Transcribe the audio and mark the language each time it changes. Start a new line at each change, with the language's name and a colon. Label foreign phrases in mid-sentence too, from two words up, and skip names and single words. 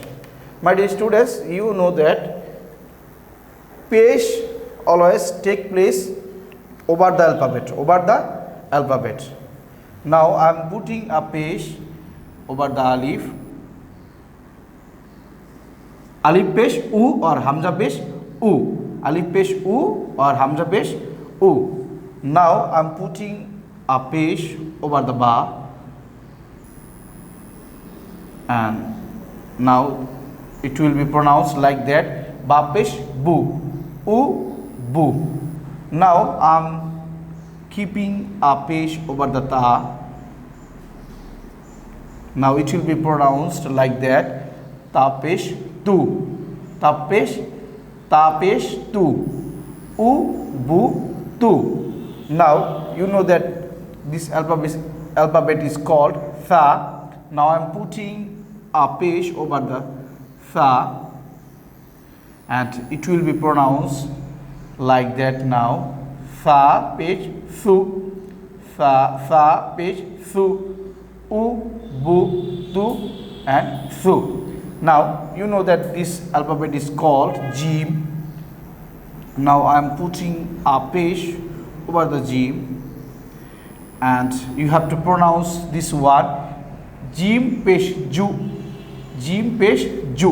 English: My dear students, you know that Pesh always take place over the alphabet. Now I am putting a Pesh over the Alif. Alif Pesh U or Hamza Pesh U. Alif Pesh U or Hamza Pesh U. Now I am putting a Pesh over the Ba, and now it will be pronounced like that. Ba Pesh Bu. U Bu. Now I am keeping a Pesh over the Ta. Now it will be pronounced like that. Ta Pesh Tu. Ta Pesh Tu. U Bu Tu. Now you know that this alphabet is called Tha. Now I am putting a Pesh over the Tha, and it will be pronounced like that. Now Tha Pesh Thu. Tha Pesh Thu. U Bu Tu and Thu. Now you know that this alphabet is called Jim. Now I am putting a Pesh over the Jim, and you have to pronounce this one Jim Pesh Ju. Jim Pesh Ju.